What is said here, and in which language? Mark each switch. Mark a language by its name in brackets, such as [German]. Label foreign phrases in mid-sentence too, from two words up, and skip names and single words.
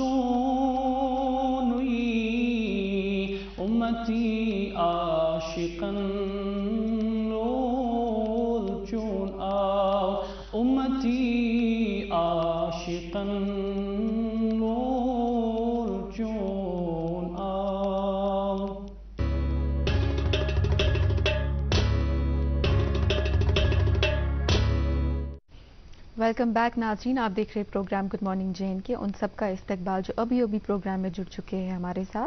[Kashmiri] सोनुई उम्मती आशिकन ओल चून आओ उम्मती आशिकन ओल चून आओ [English] welcome back [Urdu] ناظرین، آپ دیکھ رہے پروگرام [English] good morning [Urdu] JNK। ان سب کا استقبال جو ابھی ابھی پروگرام میں جڑ چکے ہیں ہمارے ساتھ.